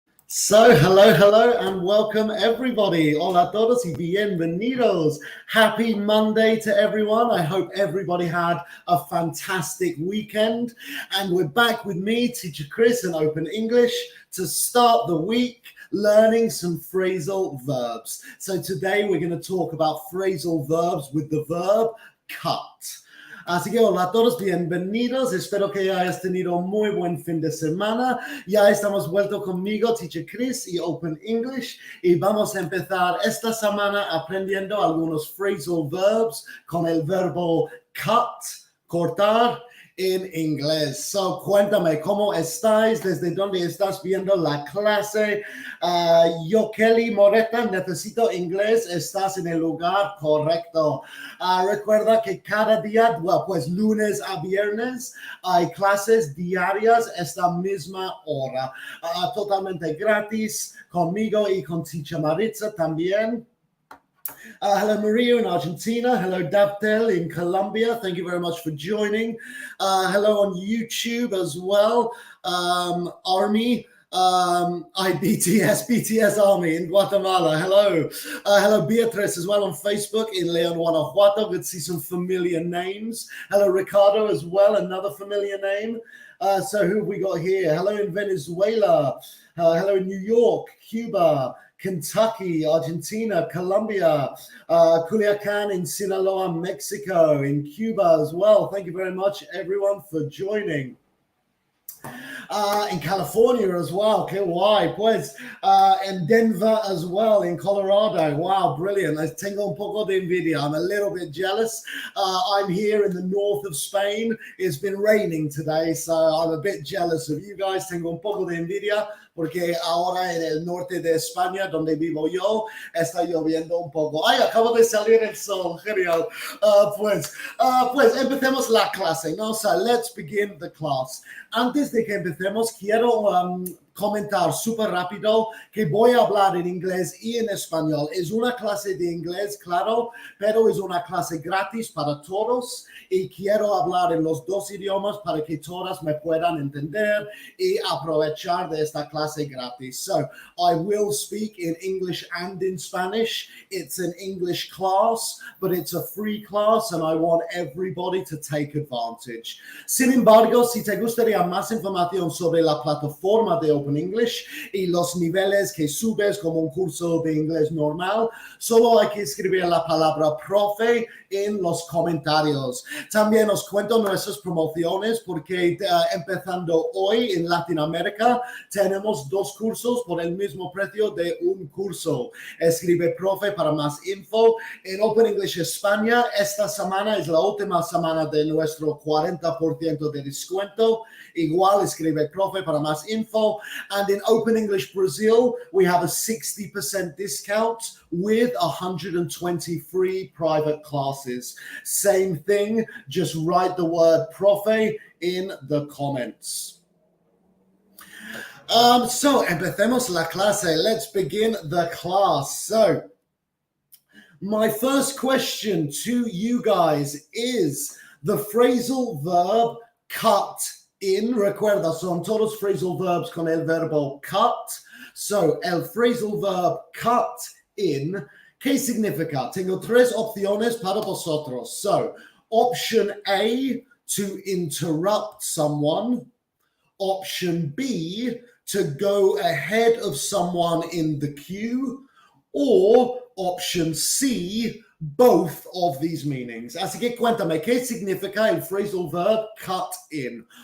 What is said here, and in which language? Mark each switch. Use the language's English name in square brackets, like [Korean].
[English] So, hello, and welcome everybody. [Spanish] Hola a todos y bienvenidos. [English] Happy Monday to everyone. I hope everybody had a fantastic weekend. And we're back with me, Teacher Chris, in Open English to start the week learning some phrasal verbs. So today we're going to talk about phrasal verbs with the verb cut. [Spanish] Así que hola a todos, bienvenidos. Espero que hayas tenido un muy buen fin de semana. Ya estamos vuelto conmigo, Teacher Chris y Open English. Y vamos a empezar esta semana aprendiendo algunos phrasal verbs con el verbo cut, cortar, en inglés. So, cuéntame, ¿cómo estáis? ¿Desde dónde estás viendo la clase? Yo, Kelly Moreta, necesito inglés. Estás en el lugar correcto. Recuerda que cada día, pues lunes a viernes, hay clases diarias esta misma hora. Totalmente gratis, conmigo y con Teacher Maritza también. [English] Hello, Maria in Argentina. Hello, Davtel in Colombia. Thank you very much for joining. Hello on YouTube as well. Army, BTS Army in Guatemala. Hello. Hello, Beatrice as well on Facebook in Leon, Guanajuato. Good to see some familiar names. Hello, Ricardo as well, another familiar name. So who have we got here? Hello in Venezuela. Hello in New York, Cuba, Kentucky, Argentina, Colombia, Culiacan in Sinaloa, Mexico, in Cuba as well. Thank you very much, everyone, for joining. In California as well, [Spanish] que guay, pues, [English] in Denver as well, in Colorado. Wow, brilliant. [Spanish] Tengo un poco de envidia. [English] I'm a little bit jealous. I'm here in the north of Spain. It's been raining today, so I'm a bit jealous of you guys. [Spanish] Tengo un poco de envidia porque ahora en el norte de España, donde vivo yo, está lloviendo un poco. Ay, acabo de salir el sol, genial. Pues empecemos la clase, ¿no? [English] So let's begin the class. [Spanish] Antes de que empecemos, quiero comentar súper rápido que voy a hablar en inglés y en español. Es una clase de inglés, claro, pero es una clase gratis para todos y quiero hablar en los dos idiomas para que todas me puedan entender y aprovechar de esta clase gratis. [English] So, I will speak in English and in Spanish. It's an English class, but it's a free class and I want everybody to take advantage. [Spanish] Sin embargo, si te gustaría más información sobre la plataforma de Open English y los niveles que subes como un curso de inglés normal, solo hay que escribir la palabra profe en los comentarios. También os cuento nuestras promociones porque empezando hoy en Latinoamérica tenemos dos cursos por el mismo precio de un curso. Escribe profe para más info. En Open English España, esta semana es la última semana de nuestro 40% de descuento. Igual escribe profe para más info. [English] And in Open English Brazil, we have a 60% discount with 120 free private classes. Same thing, just write the word profe in the comments. So, [Spanish] empecemos la clase. [English] Let's begin the class. So, my first question to you guys is the phrasal verb cut in. [Spanish] Recuerda, son todos phrasal verbs con el verbo cut. So, el phrasal verb cut in, ¿qué significa? Tengo tres opciones para vosotros. [English] So, option A, to interrupt someone. Option B, to go ahead of someone in the queue. Or option C, both of these meanings. [Spanish] Así que cuéntame, ¿qué significa el phrasal verb cut in?